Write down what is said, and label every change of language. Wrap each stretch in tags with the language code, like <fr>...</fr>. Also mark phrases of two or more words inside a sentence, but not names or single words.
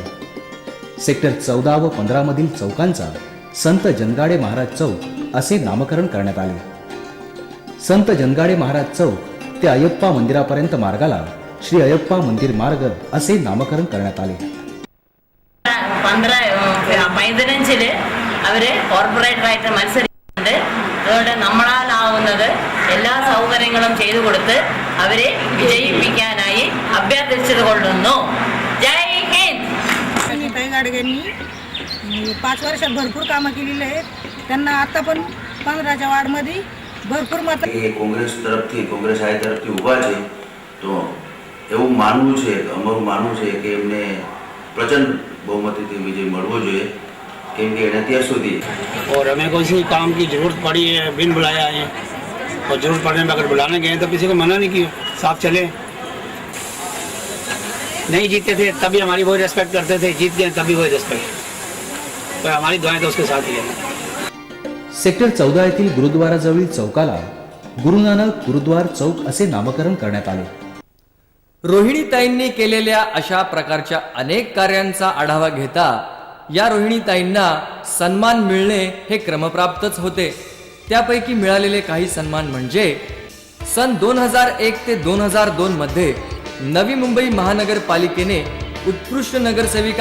<mr>सेक्टर 14 व 15 मधील चौकांचा संत जनगाडे महाराज चौक असे नामकरण करण्यात आले. संत जनगाडे महाराज चौक ते अय्यप्पा मंदिरापर्यंत मार्गाला श्री अय्यप्पा मंदिर मार्ग असे नामकरण करण्यात आले.</mr> <ml>15 അവര് കോർപ്പറേറ്ററായിട്ട് മത്സരിക്കുന്നുണ്ട്. അതുകൊണ്ട് നമ്മളാലാവുന്നത് എല്ലാ സൗകര്യങ്ങളും ചെയ്തു കൊടുത്ത് അവരെ വിജയിപ്പിക്കാനായി അഭ്യർത്ഥിച്ചത് കൊള്ളുന്നു.</ml> <mr>जय हिंद. ताई गाडगेंनी 5 वर्षात भरपूर कामं केलेली आहेत. त्यांना आता पण 15च्या वार्डमध्ये</mr> <gu>ભરપૂર માત્રા એ કોંગ્રેસ તરફથી કોંગ્રેસ આઈ તરફથી ઊભા છે તો એવું માનવું છે અમારું માનવું છે કે એમને પ્રચંડ બહુમતીથી વિજય મળવો જોઈએ કેમ કે એને અત્યાર સુધી</gu> <hi>और हमें कोई सी काम की जरूरत पड़ी है बिन बुलाया है और जरूरत पड़ने में अगर बुलाने गए तो किसी को मना नहीं किया. साफ चले. नहीं जीते थे तभी हमारी वही रेस्पेक्ट करते थे, जीत गए तभी वही रेस्पेक्ट. तो हमारी दुआएं तो उसके साथ ही है.</hi> <mr>सेक्टर 14 येथील गुरुद्वाराजवळील चौकाला गुरु नानक गुरुद्वार चौक असे नामकरण करण्यात आले. रोहिणीताईंनी केलेल्या अशा प्रकारच्या अनेक कार्यांचा आढावा घेता या रोहिणीताईंना सन्मान मिळणे हे क्रमप्राप्तच होते. त्यापैकी मिळालेले काही सन्मान म्हणजे सन 2001 ते 2002 मध्ये नवी मुंबई महानगरपालिकेने उत्कृष्ट नगरसेविका</mr>